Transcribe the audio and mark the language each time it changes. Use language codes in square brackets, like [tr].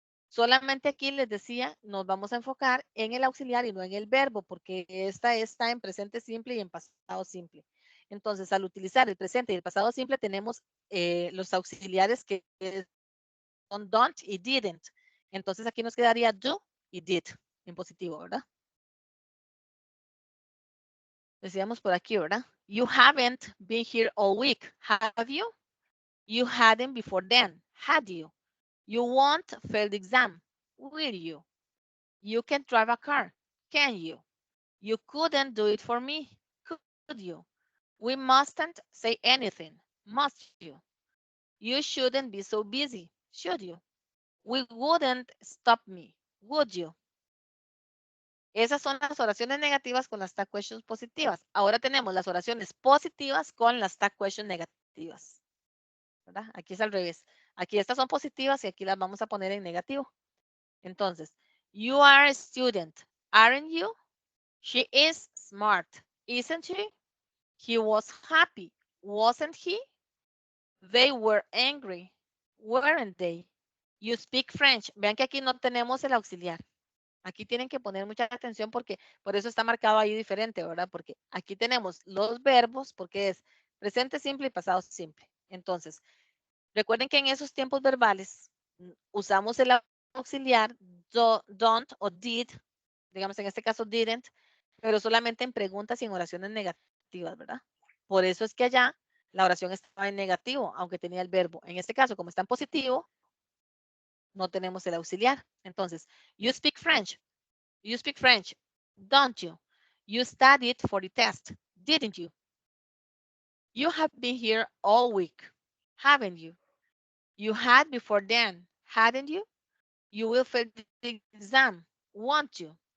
[es] Solamente aquí les decía, nos vamos a enfocar en el auxiliar y no en el verbo, porque esta está en presente simple y en pasado simple. Entonces, al utilizar el presente y el pasado simple, tenemos los auxiliares que son don't y didn't. Entonces, aquí nos quedaría do y did en positivo, ¿verdad? Decíamos por aquí, ¿verdad? [en] You haven't been here all week, have you? You hadn't before then, had you? You won't fail the exam, will you? You can drive a car, can you? You couldn't do it for me, could you? We mustn't say anything, must you? You shouldn't be so busy, should you? We wouldn't stop me, would you? [es] Esas son las oraciones negativas con las tag questions positivas. Ahora tenemos las oraciones positivas con las tag questions negativas. ¿Verdad? Aquí es al revés. Aquí estas son positivas y aquí las vamos a poner en negativo. [en] Entonces, you are a student, aren't you? She is smart, isn't she? He was happy, wasn't he? They were angry, weren't they? You speak French. [es] Vean que aquí no tenemos el auxiliar. Aquí tienen que poner mucha atención porque por eso está marcado ahí diferente, ¿verdad? Porque aquí tenemos los verbos porque es presente simple y pasado simple. Entonces, recuerden que en esos tiempos verbales usamos el auxiliar don't o did, digamos en este caso didn't, pero solamente en preguntas y en oraciones negativas, ¿verdad? Por eso es que allá la oración estaba en negativo, aunque tenía el verbo. En este caso, como está en positivo, no tenemos el auxiliar. [en] Entonces, you speak French. You speak French, don't you? You studied for the test, didn't you? You have been here all week, haven't you? You had before then, hadn't you? You will fail the exam, won't you?